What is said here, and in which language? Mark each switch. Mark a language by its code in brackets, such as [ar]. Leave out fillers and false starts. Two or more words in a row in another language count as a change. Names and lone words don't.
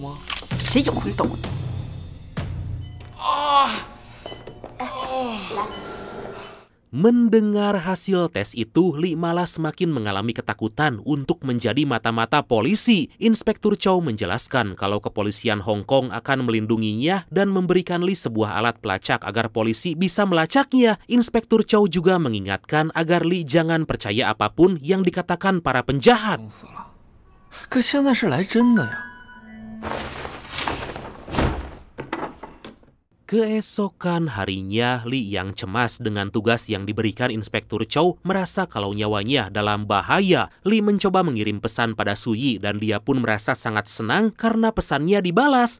[id] Mendengar hasil tes itu, Lee malah semakin mengalami ketakutan untuk menjadi mata-mata polisi. Inspektur Chow menjelaskan kalau kepolisian Hong Kong akan melindunginya dan memberikan Lee sebuah alat pelacak agar polisi bisa melacaknya. Inspektur Chow juga mengingatkan agar Lee jangan percaya apapun yang dikatakan para penjahat. [zh] 可现在是来真的呀。 [id] Keesokan harinya, Li yang cemas dengan tugas yang diberikan Inspektur Chow merasa kalau nyawanya dalam bahaya. Li mencoba mengirim pesan pada Suyi dan dia pun merasa sangat senang karena pesannya dibalas.